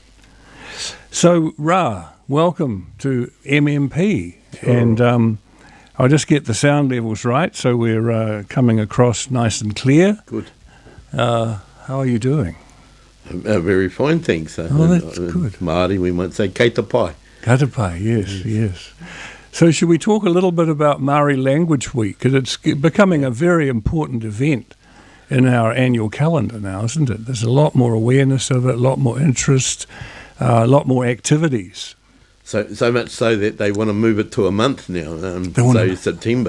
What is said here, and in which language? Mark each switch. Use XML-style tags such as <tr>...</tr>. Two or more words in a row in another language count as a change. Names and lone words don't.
<en>So, Ra, welcome to MMP. Sure. And I'll just get the sound levels right so we're coming across nice and clear. Good. How are you doing? Very fine, thanks. That's good. Māori, we might say</en> <mi>kei te pai. Kei te pai,</mi> <en>yes. So should we talk a little bit about Māori Language Week? Because it's becoming a very important event in our annual calendar now, isn't it? There's a lot more awareness of it, a lot more interest, a lot more activities. So much so that they want to move it to a month now, September.</en>